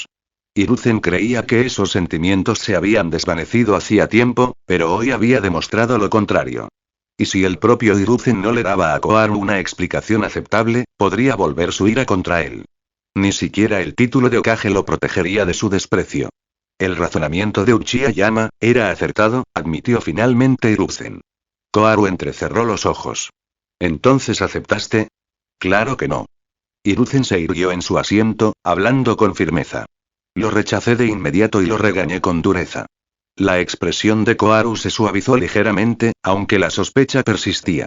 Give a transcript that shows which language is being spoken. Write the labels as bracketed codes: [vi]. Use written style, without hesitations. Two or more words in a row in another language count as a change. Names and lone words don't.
[es] Hiruzen creía que esos sentimientos se habían desvanecido hacía tiempo, pero hoy había demostrado lo contrario. Y si el propio Hiruzen no le daba a Koharu una explicación aceptable, podría volver su ira contra él. Ni siquiera el título de Hokage lo protegería de su desprecio. El razonamiento de Uchiha Yama era acertado, admitió finalmente Hiruzen. Koharu entrecerró los ojos. ¿Entonces aceptaste? Claro que no. Hiruzen se irguió en su asiento, hablando con firmeza. Lo rechacé de inmediato y lo regañé con dureza. La expresión de Koharu se suavizó ligeramente, aunque la sospecha persistía.